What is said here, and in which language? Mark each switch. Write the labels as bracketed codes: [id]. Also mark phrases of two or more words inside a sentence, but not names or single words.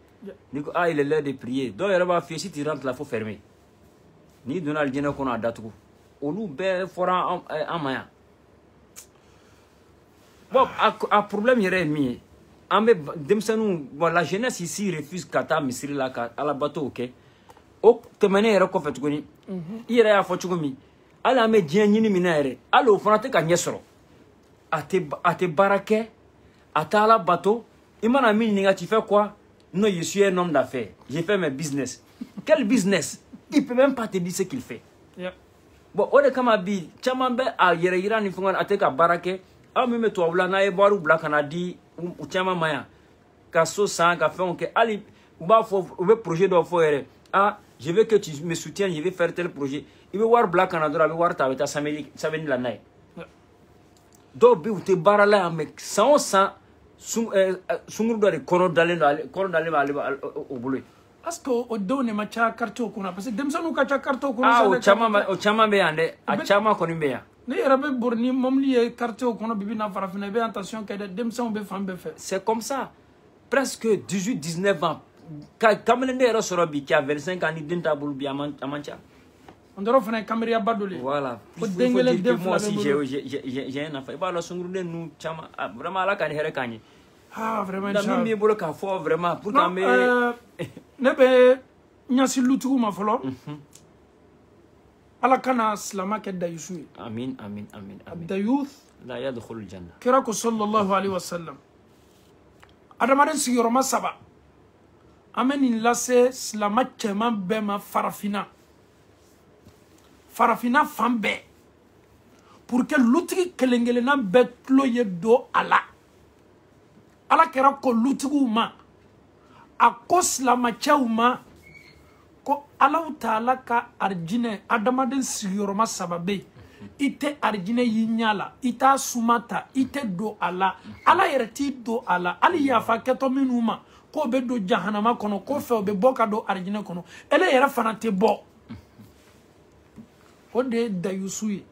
[bm] Ni ko ah [fr] il est l'heure de prier [bm] dɔw yɛrɛ b'a f'i ye [fr] si tu rentres là faut fermer [bm] n'i donna alijinɛ kɔnɔ a datugu olu bɛɛ fɔra an ma yan. Bon, a problème yɛrɛ ye min ye an bɛ denmisɛnninw bon [fr] la jeunesse ici refuse [bm] ka taa misiri la ka alabato kɛ o tɛmɛnen yɛrɛ kɔfɛ tuguni i yɛrɛ y'a fɔ cogo min hali an bɛ diɲɛ ɲini min na yɛrɛ hali o fana tɛ ka ɲɛ sɔrɔ a tɛ baara kɛ a tɛ alabato i mana min ɲininka [fr] tu fais quoi non je suis un homme d'affaires j'ai fait mes business quel business il peut même pas te dire ce qu'il fait bon [bm] o de kama bi caman bɛ a yɛrɛ yira ni fɛngɛ a tɛ ka baara kɛ aw min bɛ tubabula n'a ye wariw bila ka na di u caman ma yan ka so san ka fɛnw kɛ hali u b'a fɔ u bɛ projet dɔw fɔ yɛrɛ [fr] ah je veux que tu me soutiennes je vais faire tel projet [bm] i bɛ wari bila ka na dɔrɔn a bɛ wari ta a bɛ taa samedi la n'a ye dɔw bɛ u tɛ baara la yan mɛ san o san sunkuru dɔ de kɔnɔ dalen b'ale o bolo ye. [fr] Est-ce que [bm] o denw de ma ca quartier kɔnɔ [fr] parce que [bm] denmisɛnninw ka ca quartier kɔnɔ. Ah o caman bɛ yan dɛ a caman kɔni bɛ yan. [fr] C'est comme ça. Presque 18-19 ans. Comme le Sorobi qui a 25 ans, il a voilà. Il faut dire que moi aussi j'ai un enfant. Vraiment, là, quand il ah, vraiment, vraiment. Pour [bm] ala kana silama kɛ dayusu ye [ar] آمين آمين آمين آمين dayuth لا يدخل الجنة [bm] kira ko [ar] صلى الله عليه وسلم [bm] adamaden sigiyɔrɔma 3 an bɛ nin lase silama cɛman bɛɛ ma farafina fan bɛɛ [fr] pour que [bm] lutigi kelen-kelenna bɛɛ tulo ye don a la ala kɛra ko lutigiw ma a ko silamacɛw ma ko [ar] الله تعالى [bm] ka arjinɛ adamaden sigiyɔrɔma 3 bɛ i tɛ arjinɛ y'i ɲa la i t'a suma ta i tɛ don a la ala yɛrɛ t'i don a la hali yafa kɛtɔ minnu ma k'o bɛ don jahanama kɔnɔ k'o fɛ o bɛ bɔ ka don arjinɛ kɔnɔ ele yɛrɛ fana tɛ bɔ o de ye dayusu ye.